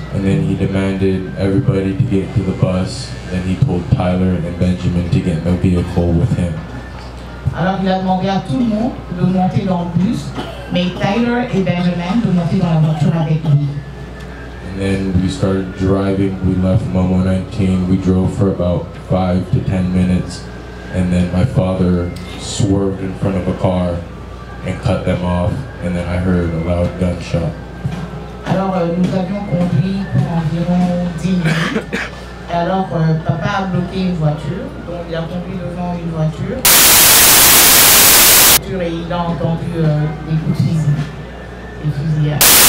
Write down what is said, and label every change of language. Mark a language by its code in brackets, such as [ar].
[en] And then he demanded everybody to get into the bus. Then he told Tyler and Benjamin to get in a vehicle with him. [fr] Alors il a demandé à tout le monde de monter dans le bus, mais Tyler et Benjamin de monter dans la voiture avec lui. [en] And then we started driving. We left Momo 19. We drove for about 5 to 10 minutes. And then my father swerved in front of a car and cut them off. And then I heard a loud gunshot. [fr] Alors nous avions conduit pour environ 10 minutes. Et alors papa a bloqué une voiture, donc il a conduit devant une voiture. Et il a entendu des coups de fusil, des fusillades.